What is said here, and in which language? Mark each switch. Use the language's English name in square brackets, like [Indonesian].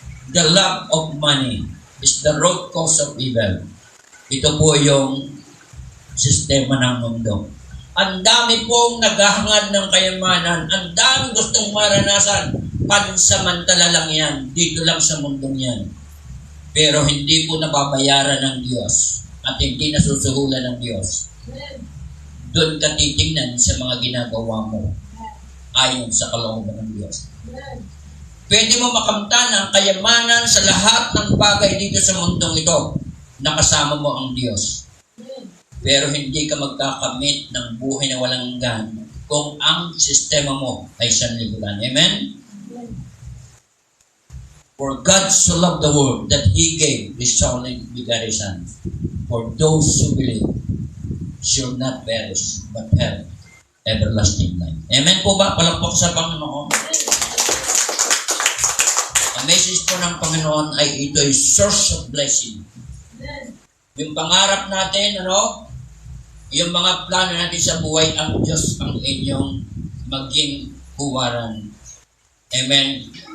[English] The love of money is the road cause of evil. [Filipino] Ito po yung sistema ng mundo. Ang dami pong naghahangad ng kayamanan. Ang dami gustong maranasan. Pansamantala lang yan. Dito lang sa mundong yan. Pero hindi po nababayaran ng Diyos. At hindi nasusuhulan ng Diyos. Doon ka titingnan sa mga ginagawa mo. Ayon sa kalooban ng Diyos. Pwede mo makamtan ang kayamanan sa lahat ng bagay dito sa mundong ito. Nakasama mo ang Diyos. Pero hindi ka magkakamit ng buhay na walang hanggan kung ang sistema mo ay sanlibutan. Amen? [English] For God so loved the world that He gave His only begotten Son, for those who believe should not perish, but have everlasting life. [Filipino] Amen po ba? Palakpak sa Panginoon. Ang message po ng Panginoon ay ito ay [English] source of blessing. [Filipino] Yung pangarap natin, yung mga plano natin sa buhay, ang Diyos ang inyong maging huwaran. Amen?